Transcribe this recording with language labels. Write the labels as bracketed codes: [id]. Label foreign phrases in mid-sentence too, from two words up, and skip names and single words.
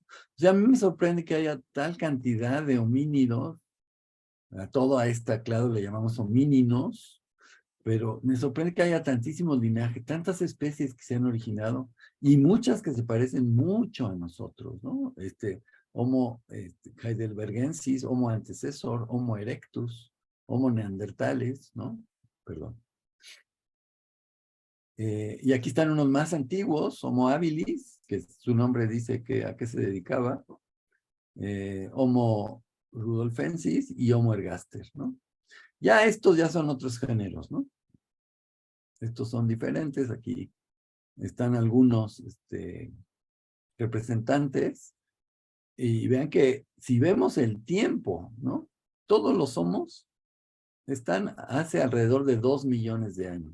[es] O sea, a mí me sorprende que haya tal cantidad de homínidos, a toda esta clase le llamamos homíninos, pero me sorprende que haya tantísimos linajes, tantas especies que se han originado y muchas que se parecen mucho a nosotros, ¿no? Homo heidelbergensis, Homo antecessor, Homo erectus, Homo neandertales, ¿no? Perdón. Y aquí están unos más antiguos, Homo habilis, que su nombre dice a qué se dedicaba, Homo rudolfensis y Homo ergaster, ¿no? Ya estos ya son otros géneros, ¿no? Estos son diferentes, aquí están algunos representantes, y vean que si vemos el tiempo, ¿no? Todos los homos están hace alrededor de 2 millones de años.